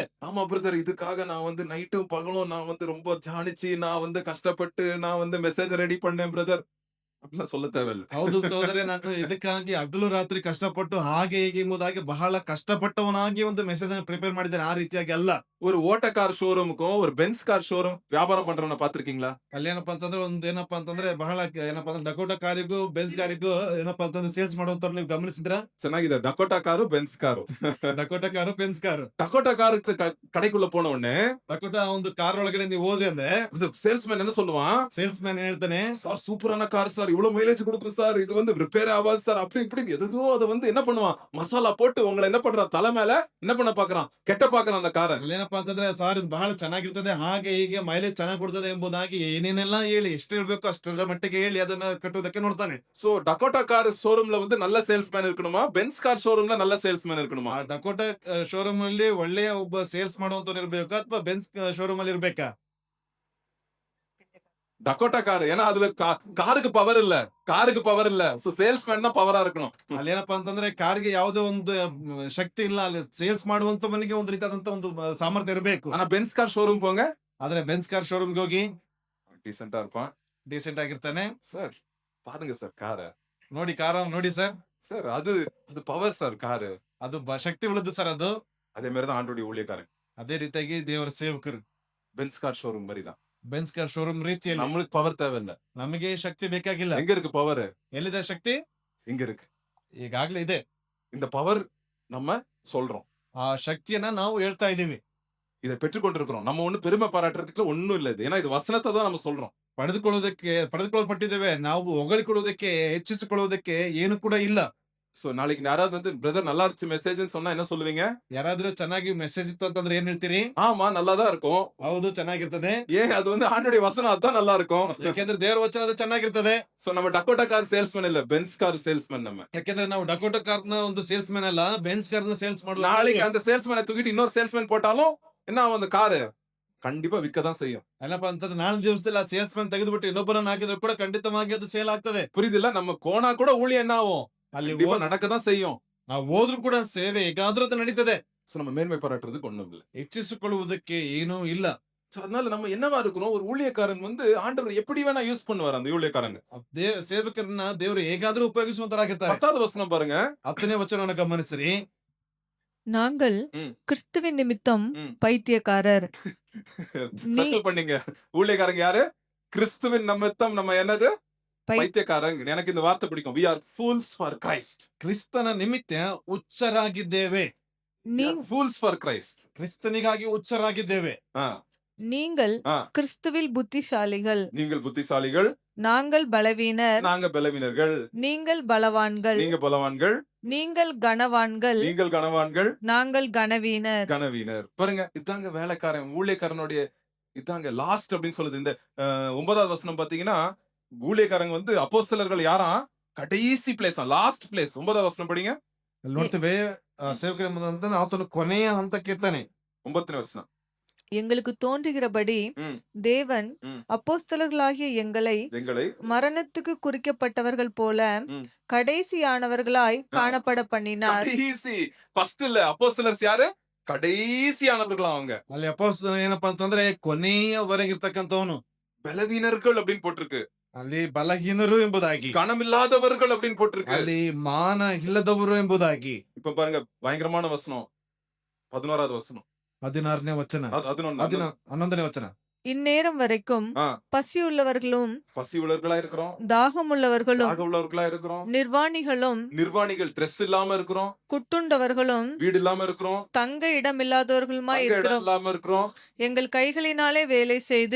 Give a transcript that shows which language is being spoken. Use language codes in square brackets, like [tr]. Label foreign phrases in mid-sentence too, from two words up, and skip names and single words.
[ta] ஆமா பிரதர், இதுக்காக நான் வந்து நைட்டும் பகலும் நான் வந்து ரொம்ப தியானிச்சு நான் வந்து கஷ்டப்பட்டு நான் வந்து [en] message ready [ta] பண்ணேன் பிரதர் அப்படிலாம் சொல்ல தேவையில்ல. [kn] ಹೌದು ಸಹೋದರ, ನಾನು ಇದಕ್ಕಾಗಿ ಹಗಲು ರಾತ್ರಿ ಕಷ್ಟಪಟ್ಟು ಹಾಗೆ ಹೀಗೆ ಎಂಬುದಾಗಿ ಬಹಳ ಕಷ್ಟಪಟ್ಟವನಾಗಿ ಒಂದು ಮೆಸೇಜ್ ಅನ್ನು ಪ್ರಿಪೇರ್ ಮಾಡಿದ್ದೇನೆ. ಆ ರೀತಿಯಾಗಿ ಅಲ್ಲ. [ta] ஒரு ஓட்ட [en] car showroomukkum [ta] ஒரு பென்ஸ் [en] car showroom [ta] வியாபாரம் பண்றவன பாத்திருக்கீங்களா? [kn] ಅಲ್ಲಿ ಏನಪ್ಪಾ ಅಂತಂದ್ರೆ ಏನಪ್ಪಾ ಅಂತಂದ್ರೆ ಬಹಳ ಏನಪ್ಪಾ ಅಂದ್ರೆ ಡಕೋಟಾ ಕಾರಿಗೂ ಬೆನ್ಸ್ ಕಾರಿಗೂ ಏನಪ್ಪಾ ಅಂತಂದ್ರೆ ಸೇಲ್ಸ್ ಮಾಡುವಂತವ್ರು ನೀವು ಗಮನಿಸಿದ್ರ? ಚೆನ್ನಾಗಿದೆ. [ta] டக்கோட்டா காரு பென்ஸ் காரு. [kn] ಡಕೋಟಾ ಕಾರು ಬೆನ್ಸ್ ಕಾರು. [ta] டக்கோட்டா காருக்கு கடைக்குள்ள போன உடனே [kn] ಡಕೋಟಾ ಒಂದು ಕಾರ್ ಒಳಗಡೆ ನೀವು ಹೋದ್ರಿ ಅಂದ್ರೆ [ta] சேல்ஸ்மேன் என்ன சொல்லுவான்? [kn] ಸೇಲ್ಸ್ ಮ್ಯಾನ್ ಹೇಳ್ತಾನೆ, [ta] சார் சூப்பரான கார் சார், இவ்வளவு மைலேஜ் கொடுக்கும் சார், இது வந்து ரிப்பேர் ஆகாது சார், அப்படி இப்படி எதுதோ அதை வந்து என்ன பண்ணுவான், மசாலா போட்டு உங்களை என்ன பண்றான், தலை மேல என்ன பண்ண பாக்குறான், கெட்ட பாக்குறான் அந்த காரை. [kn] ಏನಪ್ಪಾ ಅಂತಂದ್ರೆ ಸಾರ್ ಇದು ಬಹಳ ಚೆನ್ನಾಗಿರ್ತದೆ, ಹಾಗೆ ಹೀಗೆ ಮೈಲೇಜ್ ಚೆನ್ನಾಗಿ ಕೊಡ್ತದೆ ಎಂಬುದಾಗಿ ಏನೇನೆಲ್ಲ ಹೇಳಿ ಎಷ್ಟು ಹೇಳ್ಬೇಕು ಅಷ್ಟರ ಮಟ್ಟಿಗೆ ಹೇಳಿ ಅದನ್ನ ಕಟ್ಟುವುದಕ್ಕೆ ನೋಡ್ತಾನೆ. [ta] சோ டக்கோட்டா [en] car showroomla [ta] வந்து நல்ல சேல்ஸ்மேன் இருக்கணுமா, பென்ஸ் [en] car showroomla [ta] நல்ல சேல்ஸ்மேன் இருக்கணுமா? [kn] ಆ ಡಕೋಟಾ ಶೋರೂಮ್ ಅಲ್ಲಿ ಒಳ್ಳೆಯ ಒಬ್ಬ ಸೇಲ್ಸ್ ಮಾಡುವಂತವ್ರು ಇರ್ಬೇಕಾ ಅಥವಾ ಬೆನ್ಸ್ ಶೋರೂಮ್ ಅಲ್ಲಿ ಇರ್ಬೇಕಾ? [ta] டக்கோட்டா கார். ஏன்னா அதுல காருக்கு பவர் இல்ல, காருக்கு பவர் இல்ல. சோ சேல்ஸ்மேன் தான் பவரா இருக்கணும். [kn] ಅಲ್ಲೇನಪ್ಪಾ ಅಂತಂದ್ರೆ ಕಾರ್ಗೆ ಯಾವುದೇ ಒಂದು ಶಕ್ತಿ ಇಲ್ಲ, ಅಲ್ಲಿ ಸೇಲ್ಸ್ ಮಾಡುವಂತವನಿಗೆ ಒಂದು ರೀತಿಯಾದಂತ ಒಂದು ಸಾಮರ್ಥ್ಯ ಇರಬೇಕು. [ta] ஆனா பென்ஸ் [en] car showroom [ta] போங்க, [kn] ಆದ್ರೆ ಬೆನ್ಸ್ [en] car showroomge [kn] ಹೋಗಿ [ta] டீசென்ட்டா இருப்பான். [kn] ಡೀಸೆಂಟ್ ಆಗಿರ್ತಾನೆ. [ta] சார் பாருங்க சார் காரை. [kn] ನೋಡಿ ಕಾರ ನೋಡಿ ಸರ್, [ta] சார் அது பவர் சார் காரு. [kn] ಅದು ಶಕ್ತಿ ಉಳ್ಳದ್ದು ಸರ್. ಅದು [ta] அதே மாதிரி தான் ஆண்டோடைய ஊழியக்காரன். [kn] ಅದೇ ರೀತಿಯಾಗಿ ದೇವರ ಸೇವಕರು [ta] பென்ஸ் [en] car showroom [ta] மாதிரி தான். [kn] ಬೆನ್ಸ್ [en] car showroom [kn] ರೀತಿಯಲ್ಲಿ [ta] நம்மளுக்கு பவர் தேவையில்ல. [kn] ನಮಗೆ ಶಕ್ತಿ ಬೇಕಾಗಿಲ್ಲ. [ta] எங்க இருக்கு பவர்? [kn] ಎಲ್ಲಿದೆ ಶಕ್ತಿ? [ta] இங்க இருக்கு. [kn] ಈಗಾಗ್ಲೇ ಇದೆ. [ta] இந்த பவர் நம்ம சொல்றோம். [kn] ಆ ಶಕ್ತಿಯನ್ನ ನಾವು ಹೇಳ್ತಾ ಇದೀವಿ. [ta] இதை பெற்றுக்கொண்டிருக்கிறோம். நம்ம ஒண்ணு பெருமை பாராட்டுறதுக்கு ஒண்ணும் இல்ல இது. ஏன்னா இது வசனத்தை தான் நம்ம சொல்றோம். [kn] ಪಡೆದುಕೊಳ್ಳಲ್ಪಟ್ಟಿದ್ದೇವೆ. ನಾವು ಹೊಗಳಿಕೊಳ್ಳುವುದಕ್ಕೆ, ಹೆಚ್ಚಿಸಿಕೊಳ್ಳುವುದಕ್ಕೆ ಏನು ಕೂಡ ಇಲ್ಲ. [ta] சோ நாளைக்கு யாராவது வந்து பிரதர் நல்லா இருந்துச்சு மெசேஜ்னு சொன்னா என்ன சொல்லுவீங்க? [kn] ಯಾರಾದ್ರೂ ಚೆನ್ನಾಗಿ ಮೆಸೇಜ್ ಇತ್ತು ಅಂತಂದ್ರೆ ಏನ್ ಹೇಳ್ತೀರಿ? [ta] ஆமா நல்லா தான் இருக்கும். [kn] ಹೌದು, ಚೆನ್ನಾಗಿರ್ತದೆ. [ta] ஏன் அது வந்து ஆண்டோடைய வசனம் அதான் நல்லா இருக்கும். [kn] ಯಾಕೆಂದ್ರೆ ದೇವರ ವಚನ ಅದು ಚೆನ್ನಾಗಿರ್ತದೆ. [ta] சோ நம்ம டக்கோட்டா [en] car salesman [ta] இல்ல, பென்ஸ் [en] car salesman [ta] நம்ம. [kn] ಯಾಕೆಂದ್ರೆ ನಾವು ಡಕೋಟಾ ಕಾರ್ನ ಒಂದು ಸೇಲ್ಸ್ ಮ್ಯಾನ್ ಅಲ್ಲ, ಬೆನ್ಸ್ ಕಾರ್ನ ಸೇಲ್ಸ್ ಮಾಡುವ. [ta] நாளைக்கு அந்த சேல்ஸ்மேனை தூக்கிட்டு இன்னொரு சேல்ஸ்மேன் போட்டாலும் என்ன ஆகும், அந்த காரு கண்டிப்பா விற்க தான் செய்யும். [kn] ಏನಪ್ಪಾ ಅಂತಂದ್ರೆ ನಾಳೆ ದಿವಸದಲ್ಲಿ ಆ ಸೇಲ್ಸ್ ಮ್ಯಾನ್ ತೆಗೆದುಬಿಟ್ಟು ಇನ್ನೊಬ್ಬರನ್ನ ಹಾಕಿದ್ರು ಕೂಡ ಖಂಡಿತವಾಗಿ ಅದು ಸೇಲ್ ಆಗ್ತದೆ. [ta] புரியுதுல்ல? நம்ம போனா கூட ஊழியம் என்ன ஆகும், [kn] ಅಲ್ಲಿ [ta] கண்டிப்பா நடக்க தான் செய்யும். [kn] ನಾವು ಹೋದ್ರು ಕೂಡ ಸೇವೆ ಹೇಗಾದ್ರೂ ಅದು ನಡೀತದೆ. [ta] சோ நம்ம மேன்மை பாராட்டுறதுக்கு ஒண்ணும் இல்ல. [kn] ಹೆಚ್ಚಿಸಿಕೊಳ್ಳುವುದಕ್ಕೆ ಏನೂ ಇಲ್ಲ. [ta] சோ அதனால நம்ம என்னவா இருக்கிறோம், ஒரு ஊழியக்காரன் வந்து ஆண்டவர் எப்படி வேணா யூஸ் பண்ணுவார் அந்த ஊழியக்காரங்க. [kn] ಸೇವಕರನ್ನ ದೇವರು ಹೇಗಾದ್ರೂ ಉಪಯೋಗಿಸುವಂತರಾಗಿರ್ತಾರೆ. [ta] 10வது வசனம் பாருங்க. [kn] 10ನೇ ವಚನವನ್ನು ಗಮನಿಸಿರಿ. [ta] நாங்கள் ம். கிறிஸ்துவின் நிமித்தம் ம். பைத்தியக்காரர். சர்க்கிள் பண்ணீங்க. ஊழியக்காரங்க யாரு? கிறிஸ்துவின் நிமித்தம் நம்ம என்னது? பை- பைத்தியக்காரங்க. எனக்கு இந்த வார்த்தை பிடிக்கும். [en] We are fools for Christ. [kn] ಕ್ರಿಸ್ತನ ನಿಮಿತ್ತ ಹುಚ್ಚರಾಗಿದ್ದೇವೆ. [ta] நீ [en] We are fools for Christ. [kn] ಕ್ರಿಸ್ತನಿಗಾಗಿ ಹುಚ್ಚರಾಗಿದ್ದೇವೆ. ஆ. [ta] நீங்கள் ஆ, கிறிஸ்துவில் புத்திசாலிகள், நீங்கள் புத்திசாலிகள், நாங்கள் பலவீனர், நாங்க பலவீனர்கள், நீங்கள் பலவான்கள், நீங்க பலவான்கள், நீங்கள் கனவான்கள், நீங்கள் கனவான்கள், நாங்கள் கனவீனர். கனவீனர். பாருங்க, இதாங்க வேலைக்காரன், ஊழியக்காரனுடைய இதாங்க லாஸ்ட் அப்படின்னு சொல்லுது. இந்த 9வது வசனம் பாத்தீங்கன்னா, ஊழியக்காரங்க வந்து அப்போஸ்தலர்கள் யாராம்? கடைசி பிளேஸ், [en] last place. [ta] 9வது வசனம் படிங்க. [kn] ಅಲ್ಲಿ ನೋಡ್ತೇವೆ ಸೇವಕರ ಎಂಬುದಂತಂದ್ರೆ ಆತನು ಕೊನೆಯ ಹಂತಕ್ಕೆ ಇರ್ತಾನೆ. 9ನೇ ವಚನ. [ta] எங்களுக்கு தோன்றுகிறபடி ம், தேவன் ம். அப்போஸ்தலர்களாகிய எங்களை எங்களை மரணத்துக்கு குறிக்கப்பட்டவர்கள் போல ம். கடைசியானவர்களாய் காணப்பட பண்ணினார். கடைசி ஃபர்ஸ்ட் இல்ல, அப்போஸ்தலர்ஸ் யாரு? கடைசியானவர்கள் அவங்க. [kn] ಅಲ್ಲಿ ಅಪೋಸ್ತಲ ಏನಪ್ಪಾ ಅಂತಂದ್ರೆ ಕೊನೆಯವರೆಗಿರ್ತಕ್ಕಂಥವನು. [ta] பலவீனர்கள் அப்படின்னு போட்டிருக்கு. [kn] ಅಲ್ಲಿ ಬಲಹೀನರು ಎಂಬುದಾಗಿ, [ta] கனமில்லாதவர்கள் அப்படின்னு போட்டிருக்கு. [kn] ಅಲ್ಲಿ ಮಾನ ಇಲ್ಲದವರು ಎಂಬುದಾಗಿ. [ta] இப்ப பாருங்க, பயங்கரமான வசனம். 11வது வசனம். [kn] 16ನೇ ವಚನ, 11 11ನೇ ವಚನ. [ta] இந்நேரம் வரைக்கும் ஆ, பசியுள்ளவர்களும் பசி உள்ளவர்களா இருக்கிறோம், தாகமுள்ளவர்களும் தாக உள்ளவர்களா இருக்கிறோம், நிர்வாணிகளும் நிர்வாணிகள், ட்ரெஸ் இல்லாம இருக்கிறோம், குட்டுண்டவர்களும் வீடு இல்லாம இருக்கிறோம், தங்க இடமில்லாதவர்களுமாய் தங்க இடம் இருக்கிறோம். இல்லாம இருக்கிறோம், எங்கள் கைகளினாலே வேலை செய்து